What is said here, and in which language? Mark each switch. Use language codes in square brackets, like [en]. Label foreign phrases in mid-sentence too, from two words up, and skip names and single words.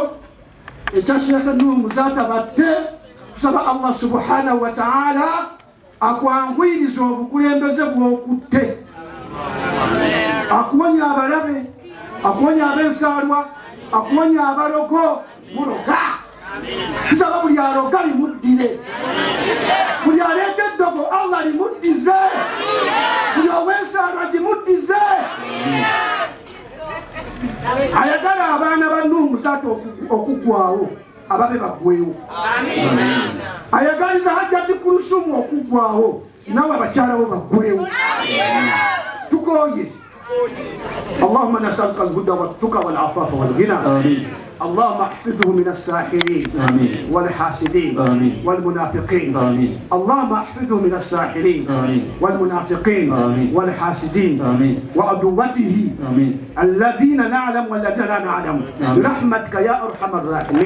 [lg] ekya Sheikh Nuhu Muzata Batte tusaba Allah [ar] سبحانه وتعالى [lg] akwangwiriza obukulembeze bw'okutte akuwonya abalabe akuwonya ab'ensaalwa akuwonya abalogo muloga tusaba buli aloga limuddire buli aleeta eddogo Allah limuddize buli ow'ensaalwa gimuddize ayagala abaana ba Nuhu Muzata okuggwawo ababe baggwewo ayagaliza Hajja Tikuluthum okuggwawo nawe abakyalawo baggwewo tukoye. [ar] اللهم نسألك الهدى والتقى والعفاف والغنى. اللهم احفظه من الساحرين والحاسدين والمنافقين. اللهم احفظه من الساحرين والمنافقين والحاسدين وعدوته الذين نعلم والذين لا نعلم برحمتك يا ارحم الراحمين.